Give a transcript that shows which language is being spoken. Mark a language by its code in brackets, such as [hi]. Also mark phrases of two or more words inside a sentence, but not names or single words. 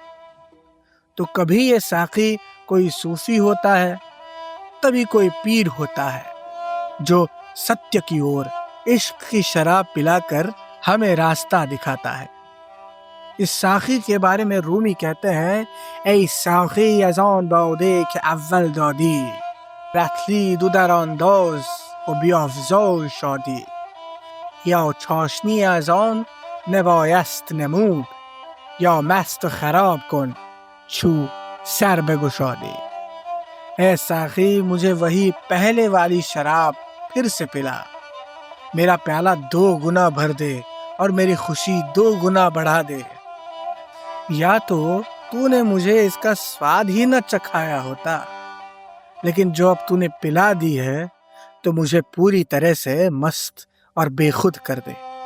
[ur] تو کبھی یہ ساقی کوئی صوفی ہوتا ہے، کبھی کوئی پیر ہوتا ہے جو ستیہ کی اور عشق کی شراب پلا کر ہمیں راستہ دکھاتا ہے۔ اس ساقی کے بارے میں رومی کہتے ہیں: [fa] ای ساقی از آن باده که اول دادی، رطلی دو در انداز و بیافزای شادی، یا چاشنی از آن نبایست نمود، یا مست و خراب کن چو سر بگشادی۔ [ur] اے ساقی مجھے وہی پہلے والی شراب پھر سے پلا، میرا پیالہ 2 گنا بھر دے اور میری خوشی 2 گنا بڑھا دے۔ یا تو نے مجھے اس کا سواد ہی نہ چکھایا ہوتا، لیکن جو اب تو نے پلا دی ہے تو مجھے پوری طرح سے مست اور بے خود کر دے۔